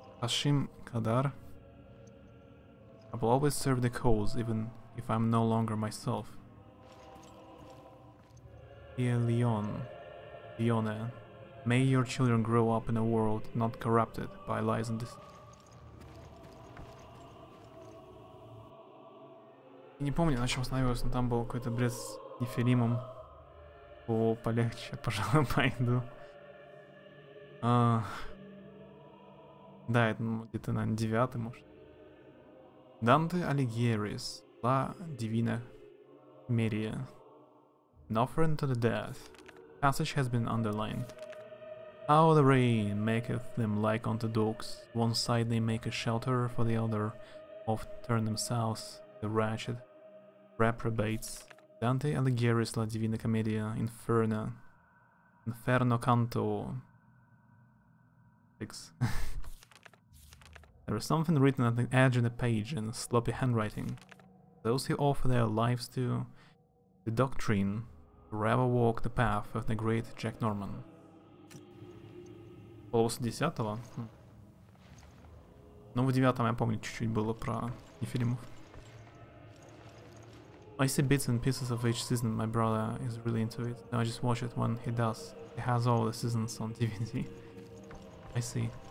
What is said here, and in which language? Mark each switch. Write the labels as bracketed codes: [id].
[en] Hashim Kadar. I will always serve the cause, even if I'm no longer myself. Dear Leone, may your children grow up in a world not corrupted by lies and deceit. [ru] Не помню, на чем остановился, но там был какой-то бред с Нефилимом. О, полегче, пожалуй, пойду. Да, это где-то, наверное, 9-й, может. [en] Dante Alighieri's La Divina Commedia. An offering to the dead. Passage has been underlined. How the rain maketh them like unto dogs. One side they make a shelter, for the other oft turn themselves, the wretched reprobates. Dante Alighieri's La Divina Commedia, Inferno Canto 6. There is something written at the edge of the page in sloppy handwriting. Those who offer their lives to the doctrine forever walk the path of the great Jack Norman. [ru] Полоса 10-го? Ну, в 9-м я помню, чуть-чуть было про Нефилимов. [en] I see bits and pieces of each season. My brother is really into it. Now I just watch it when he does. He has all the seasons on DVD. I see.